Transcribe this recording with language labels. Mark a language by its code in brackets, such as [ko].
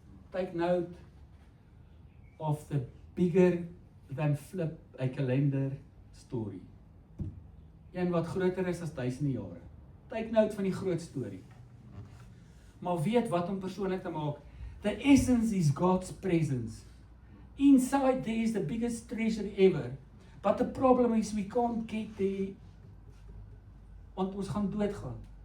[en] Take note of the bigger than flip a calendar story. [af] Een wat groter is as duisende jare. [en] Take note [af] van die groot storie. Maar weet wat om persoonlik te maak. [en] The essence is God's presence. Inside there is the biggest treasure ever. But the problem is we can't get there, [af] want ons gaan doodgaan.